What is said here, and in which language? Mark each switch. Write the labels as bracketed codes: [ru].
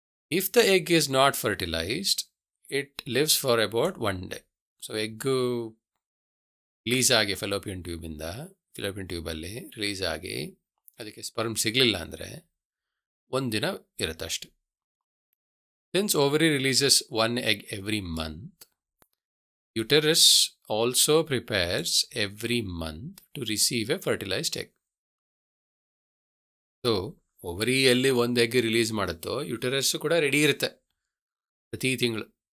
[en] If the egg is not fertilized, it lives for about 1 day. [kn] So egg release ಆಗಿ fallopian ಟ್ಯೂಬಲ್ಲಿ release ಆಗಿ ಅದಕ್ಕೆ sperm ಸಿಗಲಿಲ್ಲ ಅಂದರೆ 1 ದಿನ ಇರುತ್ತೆ ಅಷ್ಟೆ. [en] Since ovary releases 1 egg every month, uterus also prepares every month to receive a fertilized egg. [kn] So ಓವರಿಯಲ್ಲಿ 1 egg release ಮಾಡುತ್ತೋ ಯುಟರಸ್ಸು ಕೂಡ ready ಇರುತ್ತೆ ಪ್ರತಿ ತಿಂಗಳು.